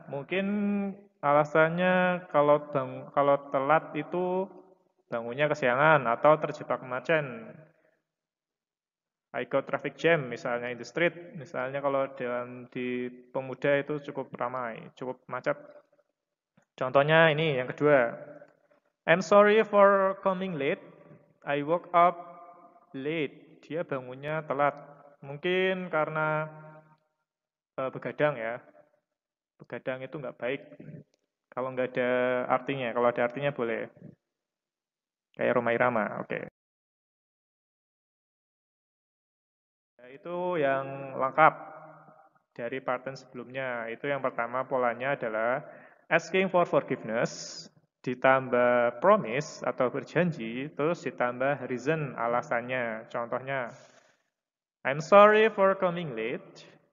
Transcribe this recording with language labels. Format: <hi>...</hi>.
<id>Mungkin alasannya kalau telat itu bangunnya kesiangan atau terjebak macet.</id> <en>I got traffic jam</en> <id>misalnya</id> <en>in the street.</en> <id>Misalnya kalau di Pemuda itu cukup ramai, cukup macet. Contohnya ini yang kedua.</id> <en>I'm sorry for coming late. I woke up late.</en> <id>Dia bangunnya telat. Mungkin karena begadang ya. Begadang itu nggak baik. Kalau nggak ada artinya, kalau ada artinya boleh. Kayak Rhoma Irama, oke. Nah, itu yang lengkap dari pattern sebelumnya. Itu yang pertama polanya adalah asking for forgiveness, ditambah promise atau berjanji, terus ditambah reason, alasannya. Contohnya,</id> <en>I'm sorry for coming late.</en>